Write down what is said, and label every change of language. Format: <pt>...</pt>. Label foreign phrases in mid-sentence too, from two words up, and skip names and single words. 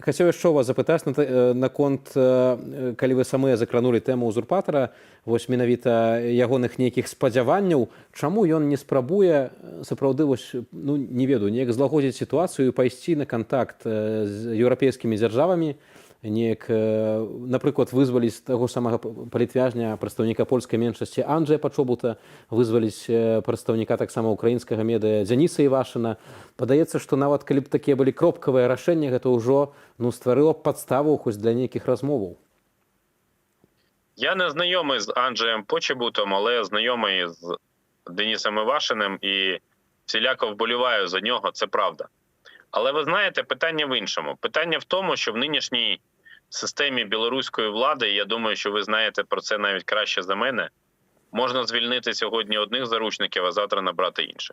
<be>Хацеў яшчэ вас запытаць наконт, калі вы самыя закранулі тэму узурпатара, вось менавіта ягоных нейкіх спадзяванняў, чаму ён не спрабуе сапраўды не ведаю, неяк злагодзіць сітуацыю і пайсці на кантакт з еўрапейскімі дзяржавамі, неяк, напрыклад, вызваліць таго самага палітвязня, прадстаўніка польскай меншасці Анджэя Пачобута, вызваліць прадстаўніка таксама украінскага медыя Дзяніса Івашына. Падаецца, што нават калі б такія былі кропкавыя рашэнні, гэта ўжо стварыла б падставу хоць для нейкіх размоваў.</be> <uk>Я не знайомий з Анджеєм Почобутом, але знайомий з Денисом Івашиним і всіляко вболіваю за нього, це правда. Але ви знаєте, питання в іншому. Питання в тому, що в нинішній системі білоруської влади, я думаю, що ви знаєте про це навіть краще за мене, можна звільнити сьогодні одних заручників, а завтра набрати інших.</uk>